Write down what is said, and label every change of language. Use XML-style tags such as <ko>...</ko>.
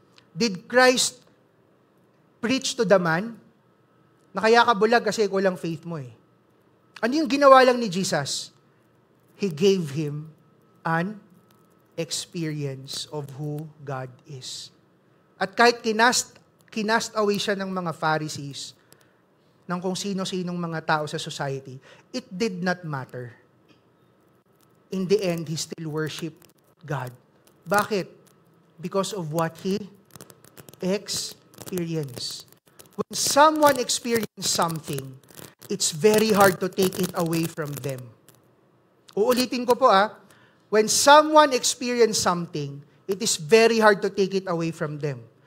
<en>Did Christ preach to the man</en> <tl>na kaya ka bulag kasi kulang faith mo Ano yung ginawa lang ni Jesus?</tl> <en>He gave him an experience of who God is.</en> <tl>At kahit kinast away siya ng mga Pharisees, ng kung sino-sinong mga tao sa society,</tl> <en>it did not matter. In the end, he still worshiped God. Bakit? Because of what he experienced. When someone experiences something, it's very hard to take it away from them.</en> <tl>Uulitin ko po</tl> <en>when someone experiences something, it is very hard to take it away from them.</en>